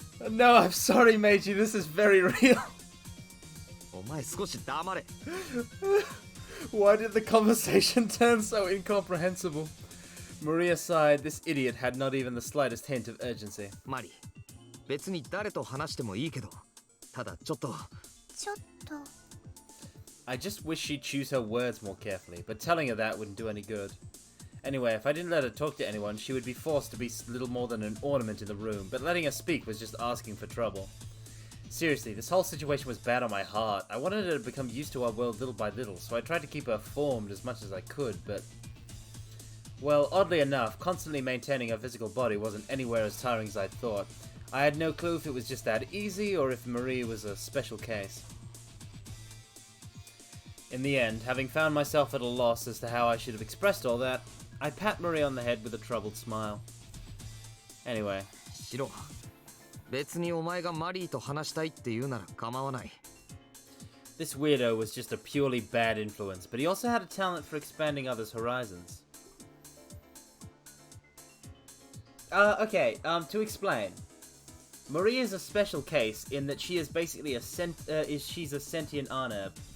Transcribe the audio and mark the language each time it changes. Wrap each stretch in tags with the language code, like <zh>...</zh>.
<en>No, I'm sorry, Meiji. This is very real.</en> <ja>お前少し黙れ。</ja> <en>Why did the conversation turn so incomprehensible? Maria sighed. This idiot had not even the slightest hint of urgency.</en> <ja>マリー、別に誰と話してもいいけど、ただちょっと。ちょっと。</ja> <en>I just wish she'd choose her words more carefully, but telling her that wouldn't do any good. Anyway, if I didn't let her talk to anyone, she would be forced to be little more than an ornament in the room, but letting her speak was just asking for trouble. Seriously, this whole situation was bad on my heart. I wanted her to become used to our world little by little, so I tried to keep her formed as much as I could, but... Well, oddly enough, constantly maintaining her physical body wasn't anywhere as tiring as I thought. I had no clue if it was just that easy, or if Marie was a special case. In the end, having found myself at a loss as to how I should have expressed all that, I pat Marie on the head with a troubled smile. Anyway.</en> <ja>シロ、別にお前がマリーと話したいって言うなら構わない。</ja> <en>This weirdo was just a purely bad influence, but he also had a talent for expanding others' horizons. To explain. Marie is a special case in that she is basically she's a sentient Arnab.</en>